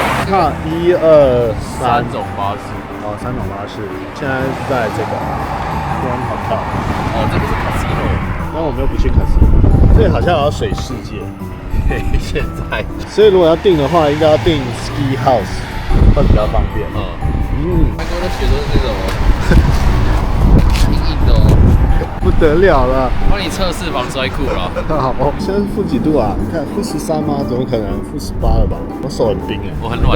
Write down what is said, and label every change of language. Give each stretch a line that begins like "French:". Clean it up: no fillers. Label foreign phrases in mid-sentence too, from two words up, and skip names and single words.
Chinese: 看1、2、3 種巴士，哦，3種巴士，現在是在這個 Grand Hotel。哦，這個是 casino，但我們又不去 casino， 這裡好像有水世界。現在，所以如果要訂的話，應該要訂
English: ski house，
Chinese: 會比較方便。韓國的雪都是那種硬硬的哦。不得了了！幫你測試防摔褲了。好，現在是負幾度啊？你看-13嗎？怎麼可能-18了吧？我手很冰哎，我很暖。